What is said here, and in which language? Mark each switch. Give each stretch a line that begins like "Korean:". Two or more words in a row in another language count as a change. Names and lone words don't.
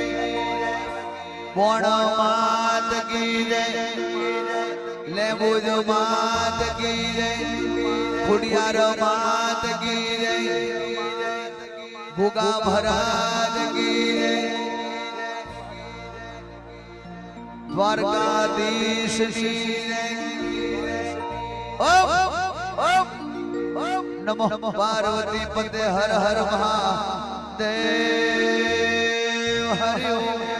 Hindi: कोण मात की लेबुज मात की खुडियार मात की गुगा महाराज की द्वारकाधीश की
Sanskrit: नमो पार्वती पते हर हर महादेव
Hindi: हरि ओम।